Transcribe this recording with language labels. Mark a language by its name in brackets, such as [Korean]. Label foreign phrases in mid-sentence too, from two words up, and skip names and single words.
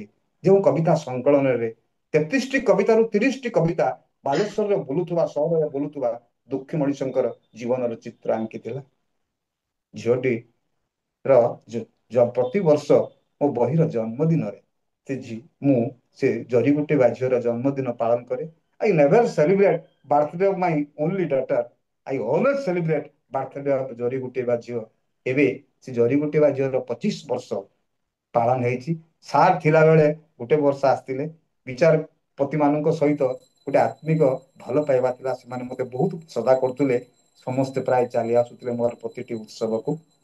[Odia] ଯେଉଁ କବିତା ସଂକଳନରେ 33ଟି କବିତାରୁ 30ଟି କବିତା ବାଲେଶ୍ୱରରେ ବୁଲୁଥିବା, ସହରରେ ବୁଲୁଥିବା ଦୁଃଖୀ ମଣିଷଙ୍କର ଜୀବନର ଚିତ୍ର ଆଙ୍କିଥିଲା। ଝିଅଟି ପ୍ରତିବର୍ଷ ମୋ ବହିର ଜନ୍ମଦିନରେ ମୁଁ ସେ ଜରି ଗୋଟେଇବା ଝିଅର ଜନ୍ମଦିନ ପାଳନ କରେ। [English] I never celebrate birthday of my only daughter. I always celebrate birthday of [Odia] ଜରି ଗୋଟେଇବା ଝିଅ। ଏବେ ସେ ଜରି ଗୋଟେଇବା ଝିଅର 25 ବର୍ଷ ପାଳନ ହେଇଛି। ସାର୍ ଥିଲାବେଳେ ଗୋଟେ ବର୍ଷ ଆସିଥିଲେ। ବିଚାରପତି ମାନଙ୍କ ସହିତ ଗୋଟେ ଆତ୍ମିକ ଭଲ ପାଇବା ଥିଲା। ସେମାନେ ମତେ ବହୁତ ଶ୍ରଦ୍ଧା କରୁଥିଲେ। ସମସ୍ତେ ପ୍ରାୟ ଚାଲି ଆସୁଥିଲେ ମୋର ପ୍ରତିଟି ଉତ୍ସବକୁ।